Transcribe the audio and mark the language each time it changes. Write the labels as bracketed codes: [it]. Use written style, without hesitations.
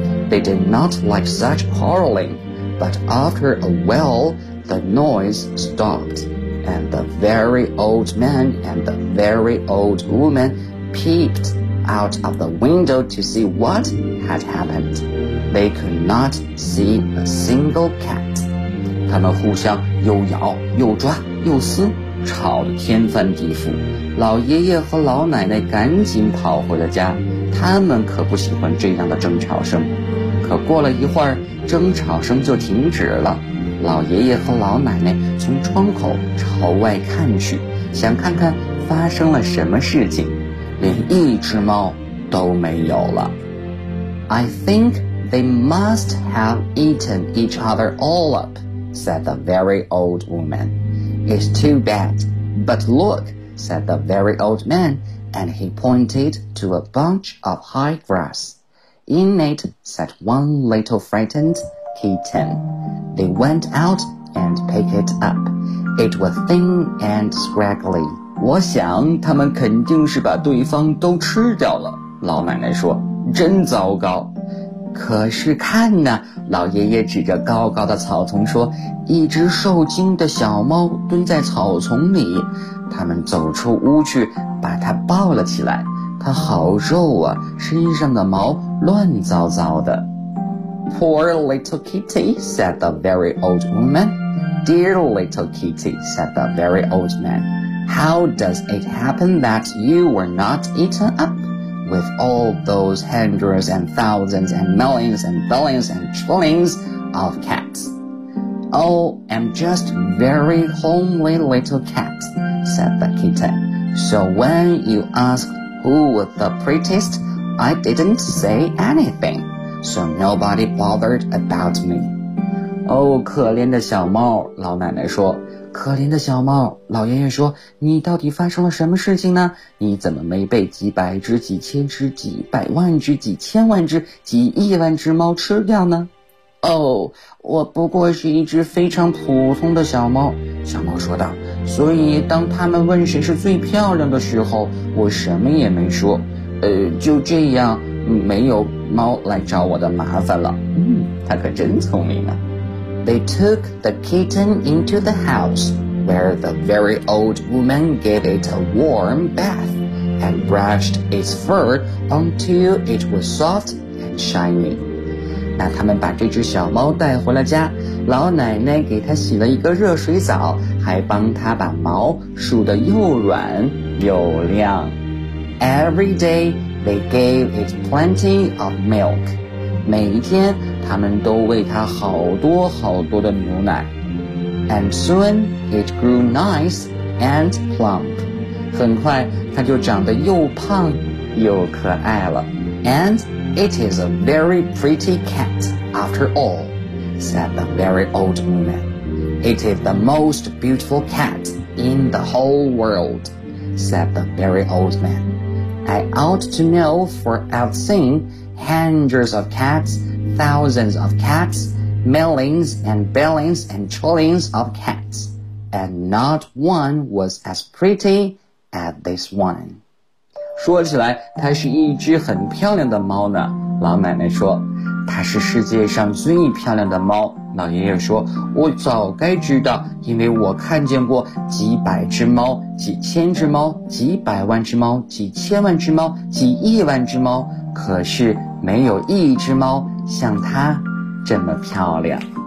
[en] They did not like such quarreling, but after a while the noise stopped, and the very old man and the very old woman peeped out of the window to see what had happened. They could not see a single cat. [zh] 他们互相又咬又抓又撕，吵得天翻地覆。老爷爷和老奶奶赶紧跑回了家，他们可不喜欢这样的争吵声。可过了一会儿，争吵声就停止了。老爷爷和老奶奶从窗口朝外看去，想看看发生了什么事情，连一只猫都没有了。 [en] I think they must have eaten each other all up, said the very old woman. It's too bad. But look, said the very old man, and he pointed to a bunch of high grass. In it sat one little frightened kitten. They went out and picked it up. It was thin and scraggly. [zh] 我想他们肯定是把对方都吃掉了，老奶奶说，真糟糕。可是看呢，老爷爷指着高高的草丛说，一只受惊的小猫蹲在草丛里。他们走出屋去，把它抱了起来，它好肉啊，身上的毛乱糟糟的。 [en] Poor little kitty, said the very old woman. Dear little kitty, said the very old manHow does it happen that you were not eaten up? With all those hundreds and thousands and millions and billions and trillions of cats. Oh, I'm just very homely little cat, said the kitten. So when you asked who was the prettiest, I didn't say anything. So nobody bothered about me. [zh] Oh, 可怜的小猫，老奶奶说。可怜的小猫，老爷爷说，你到底发生了什么事情呢？你怎么没被几百只、几千只、几百万只、几千万只、几亿万只猫吃掉呢？哦，我不过是一只非常普通的小猫，小猫说道，所以当他们问谁是最漂亮的时候，我什么也没说。就这样，没有猫来找我的麻烦了。它可真聪明啊。 [en] They took the kitten into the house, where the very old woman gave it a warm bath and brushed its fur until it was soft and shiny. [zh] 那他们把这只小猫带回了家，老奶奶给它洗了一个热水澡，还帮它把毛梳得又软又亮。 [en] Every day they gave it plenty of milk. [zh] 每一天他们都喂它好多好多的牛奶。 [en] And soon it grew nice and plump. [zh] 很快它就长得又胖又可爱了。 [en] And it is a very pretty cat after all, said the very old woman. It is the most beautiful cat in the whole world, said the very old man. I ought to know, for I've seenHundreds of cats, thousands of cats, millions and billions and trillions of cats, and not one was as pretty as this one. [zh] 说起来，它是一只很漂亮的猫呢。老奶奶说，它是世界上最漂亮的猫。老爷爷说，我早该知道，因为我看见过几百只猫，几千只猫，几百万只猫，几千万只猫，几亿万只猫，可是没有一只猫像它这么漂亮。